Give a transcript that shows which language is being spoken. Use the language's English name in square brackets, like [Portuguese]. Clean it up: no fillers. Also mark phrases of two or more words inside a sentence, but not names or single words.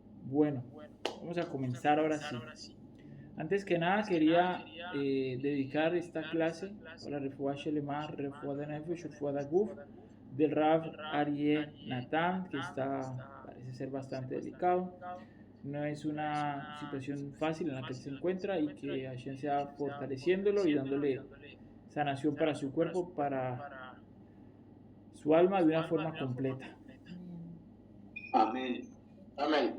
[Spanish] Bueno, vamos a comenzar ahora sí. Antes que nada quería dedicar esta clase a la [Hebrew] רפואה שלמה, רפואה דנפש, רפואה דגוף, [Spanish] del Rav Aryeh Natan, que parece ser bastante delicado. No es una situación fácil en la que él se encuentra y que Hashem sea fortaleciéndolo y dándole sanación para su cuerpo, para su alma de una forma completa. Amén. Amén.